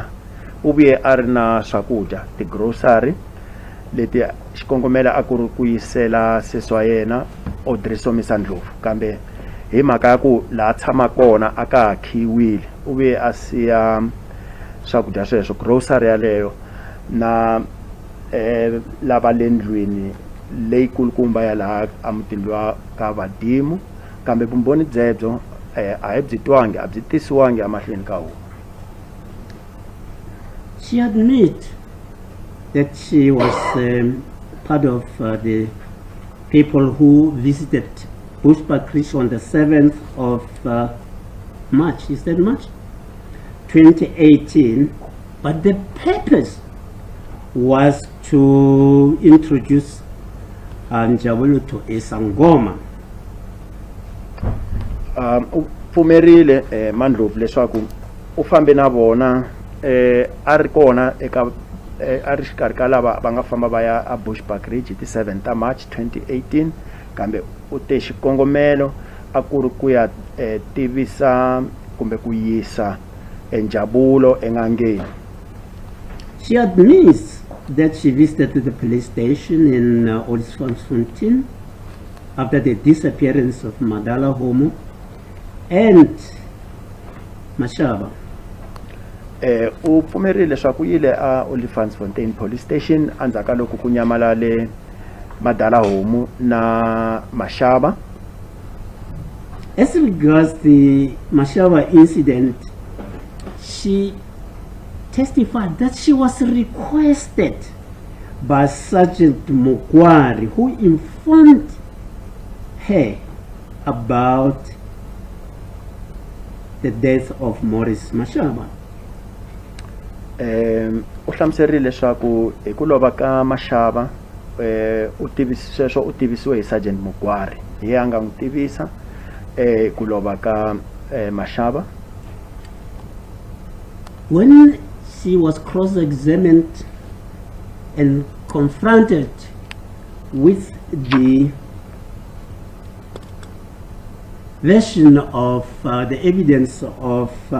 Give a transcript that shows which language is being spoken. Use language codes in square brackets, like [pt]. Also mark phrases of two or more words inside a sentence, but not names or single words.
[ts] u vuye a ri na swakudya ti-grocery leti xikongomela a ku ri ku yisela sesi wa yena Audrey Somisa Ndlovu kambe hi mhaka ya ku laha tshama kona a ka ha khiyiwile u vuye a siya swakudya sweswo grocery yaleyo na lava le ndlwini leyikulukumba ya laha a mutini wa ka Vadimu kambe vumbhoni byebyo a hi byi twangi a byi tisiwangi emahlweni ka huvo. [en] She admit that she was part of the people who visited Bushbuckridge on the 7th of March, is that March? 2018, but the purpose was to introduce Njabulu to Isangoma. [ts] Pfumerile Mandlovu leswaku u fambe na vona a ri kona eka a ri xikarhi ka lava va nga famba va ya a Bushbuckridge hi ti 7 ta March 2018 kambe u te xikongomelo a ku ri ku ya tivisa kumbe ku yisa enjabulo engangeni. [en] She admits that she visited the police station in Olifantsfontein after the disappearance of Madala Homo and Mashaba. [ts] U pfumerile leswaku yile a Olifantsfontein [en] police station [ts] andzaka loko ku nyamalale Madala Homo na Mashaba. [en] As regards the Mashaba incident, she testified that she was requested by Sergeant Mukwari, who informed her about the death of Morris Mashaba. [ts] U hlamuserile leswaku hi ku lova ka Mashaba u tivisiwe hi Sergeant Mukwari hi a nga n'wi tivisa ku lova ka Mashaba. [en] When she was cross-examined and confronted with the version of the evidence of